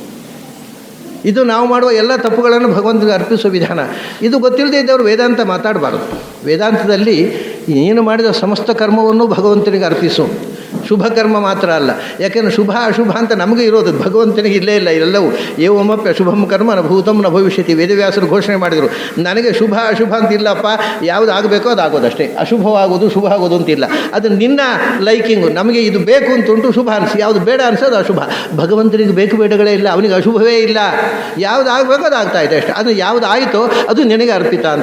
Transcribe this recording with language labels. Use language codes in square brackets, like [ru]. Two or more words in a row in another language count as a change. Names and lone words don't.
[kn] ಇದು ನಾವು ಮಾಡುವ ಎಲ್ಲ ತಪ್ಪುಗಳನ್ನು ಭಗವಂತನಿಗೆ ಅರ್ಪಿಸುವ ವಿಧಾನ. ಇದು ಗೊತ್ತಿಲ್ಲದೆ ಇದ್ದವರು ವೇದಾಂತ ಮಾತಾಡಬಾರ್ದು. ವೇದಾಂತದಲ್ಲಿ ನೀನು ಮಾಡಿದ ಸಮಸ್ತ ಕರ್ಮವನ್ನು ಭಗವಂತನಿಗೆ ಅರ್ಪಿಸು. ಶುಭ ಕರ್ಮ ಮಾತ್ರ ಅಲ್ಲ, ಯಾಕೆಂದರೆ ಶುಭ ಅಶುಭ ಅಂತ ನಮಗೆ ಇರೋದು, ಭಗವಂತನಿಗೆ ಇಲ್ಲೇ ಇಲ್ಲ. [sa] ಇವೆಲ್ಲವೂ ಏವಮಪ್ಯ ಶುಭಂ ಕರ್ಮ ನ ಭೂತಂ ನ ಭವಿಷ್ಯತಿ, [kn] ವೇದವ್ಯಾಸರು ಘೋಷಣೆ ಮಾಡಿದರು. ನನಗೆ ಶುಭ ಅಶುಭ ಅಂತಿಲ್ಲಪ್ಪ, ಯಾವುದು ಆಗಬೇಕೋ ಅದು ಆಗೋದಷ್ಟೇ. ಅಶುಭವಾಗೋದು ಶುಭ ಆಗೋದು ಅಂತಿಲ್ಲ. ಅದು ನಿನ್ನ ಲೈಕಿಂಗು. ನಮಗೆ ಇದು ಬೇಕು ಅಂತುಂಟು, ಶುಭ ಅನಿಸಿ, ಯಾವುದು ಬೇಡ ಅನಿಸೋದು ಅಶುಭ. ಭಗವಂತನಿಗೆ ಬೇಕು ಬೇಡಗಳೇ ಇಲ್ಲ, ಅವನಿಗೆ ಅಶುಭವೇ ಇಲ್ಲ. ಯಾವುದು ಆಗಬೇಕೋ ಅದು ಆಗ್ತಾ ಇದೆ ಅಷ್ಟೇ. ಅದು ಯಾವುದು ಆಯಿತೋ ಅದು ನಿನಗೆ ಅರ್ಪಿತ ಅಂತ.